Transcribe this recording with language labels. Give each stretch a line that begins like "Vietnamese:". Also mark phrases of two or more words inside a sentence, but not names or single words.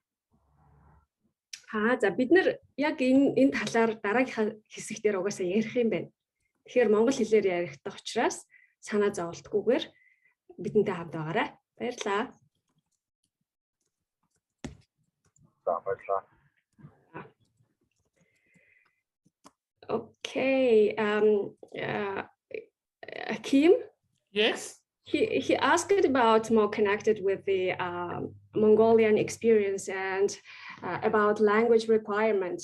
Mongolian: За бид нар яг энэ талаар дараагийн хэсэгтэр угаасаа ярих юм байна. Тэгэхээр Монгол хэлээр яригдах учраас санаа зовлтгүйгээр бидэнтэй хамт байгаарай. Баярлалаа. За баярлалаа.
English: Okay, Kim? Yes? He asked about more connected with the Mongolian experience and about language requirements.